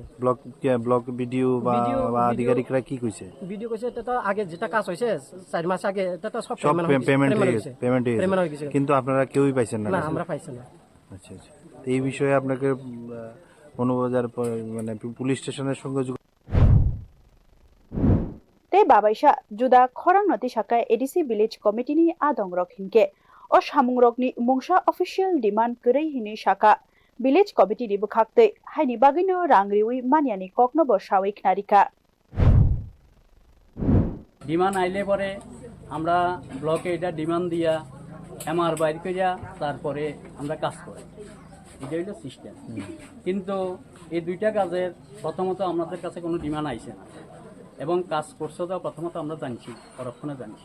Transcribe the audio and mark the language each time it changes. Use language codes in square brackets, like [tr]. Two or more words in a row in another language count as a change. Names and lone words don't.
[bn] ব্লক ভিডিও বা আধিকারিকরা কি কইছে ভিডিও কইছে এটা তো আগে যেটা কাজ হইছে 4 মাস আগে এটা তো সব পেমেন্ট হয়ে গেছে কিন্তু আপনারা কেউই পাইছেন না না আমরা পাইছি না আচ্ছা তো এই বিষয়ে আপনাকে মনোবাজার মানে পুলিশ স্টেশনের সঙ্গে [trp] ते बाबाइसा जुदा खरां नति शाखा एडिसि विलेज कमिटिनि आदं रक हिनके अ सामुं रकनि मुंसा [en] official demand [trp] गरै हिनि शाखा विलेज कमिटिनि बुखाक्तै हाइनि बागैनो रांरिउइ मानियानि ककनबो सावै खनारिका [bn] ডিমান্ড আইলে পরে আমরা ব্লকে এটা ডিমান্ড দিয়া এমআর বাইর করিয়া তারপরে আমরা কাজ করি এটা হইল সিস্টেম কিন্তু এই দুইটা কাজের প্রথমত আমাদের কাছে কোনো ডিমান্ড আইছে না এবং কাজ করছে তো প্রথমত আমরা জানছি পরক্ষণে জানছি